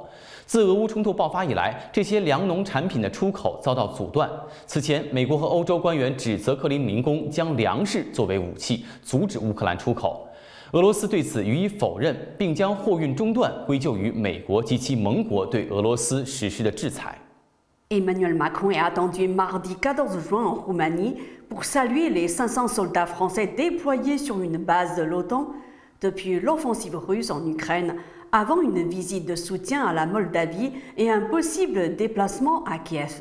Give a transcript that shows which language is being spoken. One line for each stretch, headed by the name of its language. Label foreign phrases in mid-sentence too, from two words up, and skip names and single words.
Chinese: 自俄乌冲突爆发以来，这些粮农产品的出口遭到阻断。此前，美国和欧洲官员指责克林姆林宫将粮食作为武器，阻止乌克兰出口。俄罗斯对此予以否认，并将货运中断归咎于美国及其盟国对俄罗斯实施的制裁。
French: Emmanuel Macron est attendu mardi 14 juin en Roumanie pour saluer les 500 soldats français déployés sur une base de l'OTAN depuis l'offensive russe en Ukraine, avant une visite de soutien à la Moldavie et un possible déplacement à Kiev.